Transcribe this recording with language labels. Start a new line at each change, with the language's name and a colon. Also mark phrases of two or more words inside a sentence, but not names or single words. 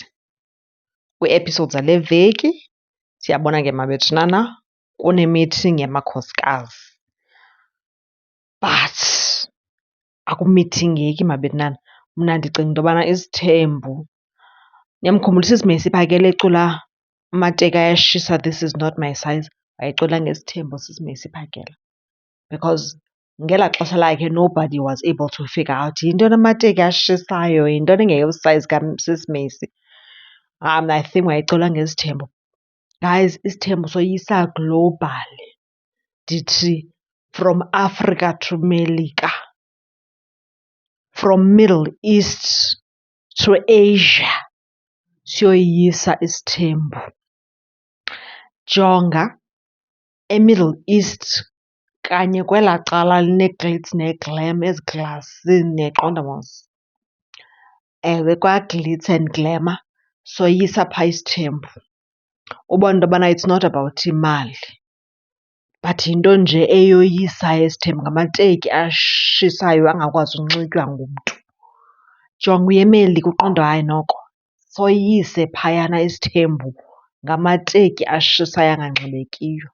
Xhosa: Kwii-episodes zale veki siyabona ke mabethunana kune-meeting yamakhosikazi. But akumithingeki mabethunana. Mna ndicinga into yobana isithembu, niyamkhumbula uSisi Siphakela ecula amateka ayashisa,
English: this is not my size,
Xhosa: wayecula ngesithembu uSisi Siphakela. Because ngelaa xesha lakhe
English: nobody was able to figure out
Xhosa: yintoni amateki ashisayo, yintoni engeyosayizi kaSisi. Mna
English: I think
Xhosa: wayecula ngesithembu. Guys, isithembu soyisa global.
English: Ndithi from Africa to Melika, from Middle East to Asia,
Xhosa: siyoyisa isithembu. Jonga eMiddle East kanye kwelaa cala line-glitz ne-glam, eziglasini niyaqonda mos. Ewe kwa-
English: glitz and glamour
Xhosa: soyisa phaa isithembu. Ubone into yobana
English: it's not about
Xhosa: imali, but yinto nje eyoyisayo isithembu, ngamateki ashisayo angakwazi unxitywa ngumntu. Jonga uye eMelika uqonde hayi noko soyise phayana isithembu ngamateki ashisayo angangxibekiyo.